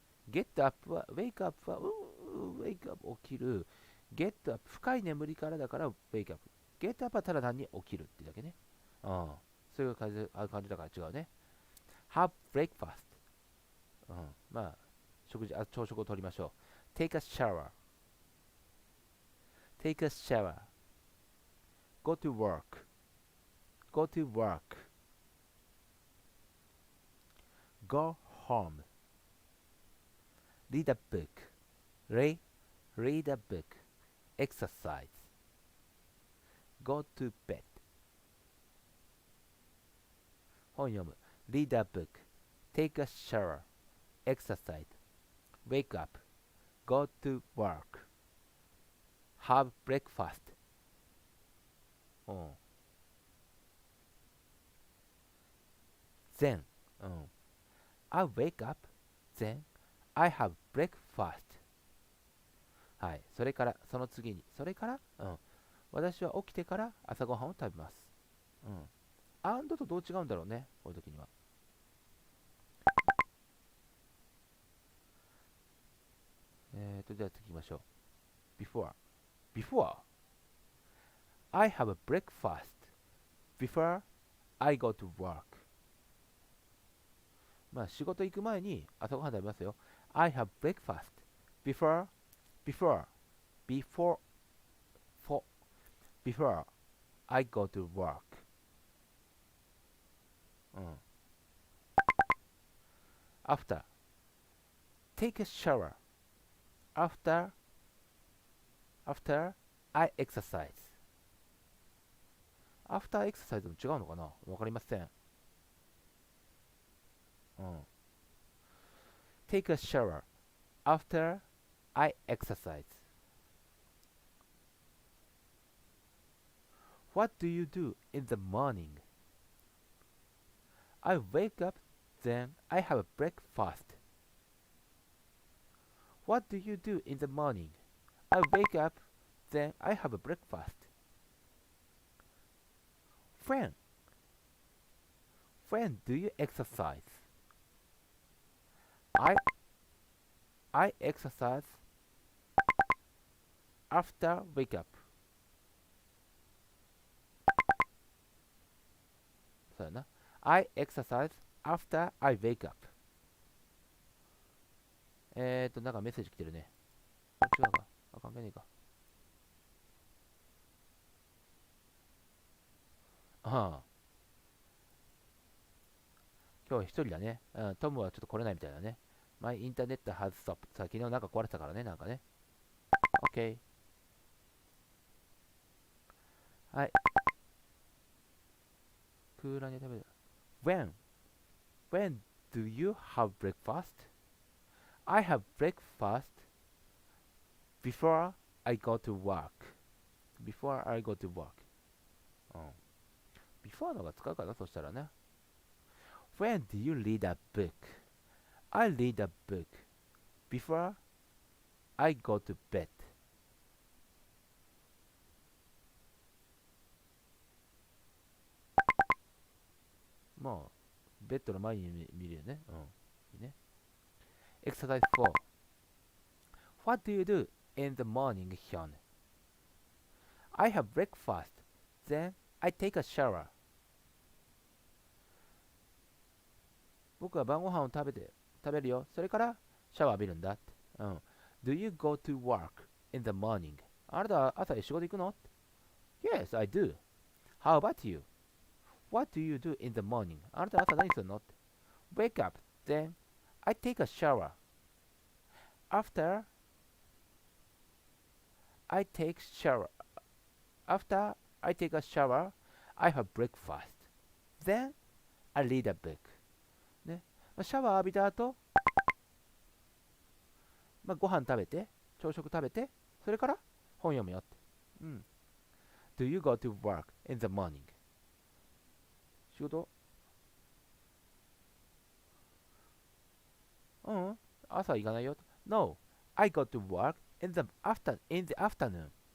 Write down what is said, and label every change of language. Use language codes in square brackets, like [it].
[en] get up は、wake up は、wake up 起きる。 [ja] get up 深い眠りからだから wake up。get up はただ単に起きるってだけね。そういう感じだから違うね。 [en] have breakfast。 [ja] まあ、朝食をとりましょう。 [en] take a shower。 take a shower。 go to work。 go to work。 go home。 read a book。 read a book。 exercise。 go to bed。 [ja] 本読む。 [en] read a book。take a shower。 exercise, wake up, go to work, have breakfast. うん。 then、うん。 I wake up, then I have breakfast. [ja] はい。それから、その次に、それから、うん。私は起きてから朝ごはんを食べます。うん。 and とどう違うんだろうね、こういう時には。じゃあ次行きましょう。 [en] before. I have a breakfast before I go to work. [ja] まあ仕事行く前に朝ごはん食べますよ。 [en] I have breakfast before, before, before, for, before I go to work. うん。 after, take a shower. after, after I exercise. [ja] after exercise も違うのかな、わかりません。うん。 [en] take a shower after I exercise. What do you do in the morning? I wake up, then I have a breakfast. What do you do in the morning? I wake up, then I have a breakfast. When? When do you exercise? I I exercise after wake up. [ja] そうやな。 [en] I exercise after I wake up. [ja] なんかメッセージ来てるね。違うか。あ、関係ねえか。ああ、今日は一人だね。うん、トムはちょっと来れないみたいだね。 [en] My internet has stopped. [ja] さ、昨日なんか壊れてたからね、なんかね。 [en] OK。 [ja] はい。空欄で食べる。 [en] When do you have breakfast? I have breakfast before I go to work. Before I go to work. うん。 [ja] before の方が使うかな、そしたらね。 [en] When do you read a book? I read a book before I go to bed. [ja] まあ、ベッドの前に見るよね。うん。いいね。 [en] Exercise 4. What do you do in the morning, Hyun? I have breakfast. Then I take a shower. [ja] 僕は晩ご飯を食べるよ。それからシャワー浴びるんだって。うん。 [en] Do you go to work in the morning? [ja] あなたは朝仕事行くの？ [en] Yes, I do. How about you? What do you do in the morning? [ja] あなたは朝何するの？ [en] Wake up. Then I take a shower. After I take shower. After I take a shower, I have breakfast. Then I read a book. ね。 [ja] シャワー浴びた後、ご飯食べて、朝食食べて、それから本読むよって。うん。 [en] Do you go to work in the morning? [ja] 仕事？うん。朝行かないよ。 [en] No, I go to work in the afternoon.